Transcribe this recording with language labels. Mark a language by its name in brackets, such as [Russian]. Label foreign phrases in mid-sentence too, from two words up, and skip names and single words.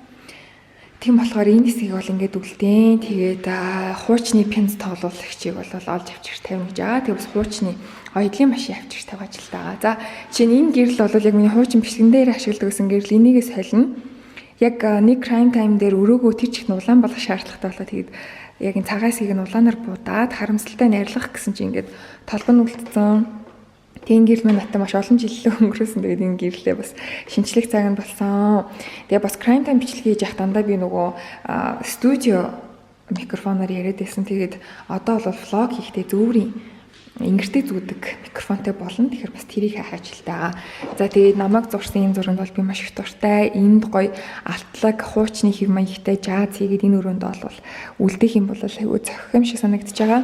[Mongolian] Тийм болохоор энэ хэсгийг бол ингээд үлдээн. Тэгээд хуучны пенс тоглуулагчийг бол олж авчирч тавина гэж байгаа. Тэгээд бас хуучны оёдлын машин авчирч тавьж л байгаа. За жишээ нь энэ гэрэл бол яг миний хуучин бичлэгэн дээр ашигладаг гэсэн гэрэл энийгээ солино. Яг нэг crime time дээр өрөөгөө тэр чихн улаан болох шаардлагатай болоод тэгээд яг энэ цагаас ийг нь улаанаар буудаад харамсалтай найрлах гэсэн чинь ингээд толгон үлдсэн. Тийм гэрэл маань натаа маш олон жилээ өнгөрөөсөн. Тэгээд энэ гэрлээ бас шинчлэх цаг нь болсон. Тэгээд бас crime time бичлэг хийж явах дандаа би нөгөө студио микрофоноор яриад байсан. Тэгээд одоо бол влог хийхдээ зөөврийн ингэртэй зүүдэг микрофонтой болно. Тэгэхээр бас тэрийг хайх ажилтаа. За тэгээд намайг зурсан энэ зураг бол би маш их дуртай. Энд гоё алтлаг хуучны хэв маягтай жаз хийгээд энэ өрөөнд бол үлдэх юм бол айгүй зохих юм шиг санагдаж байгаа.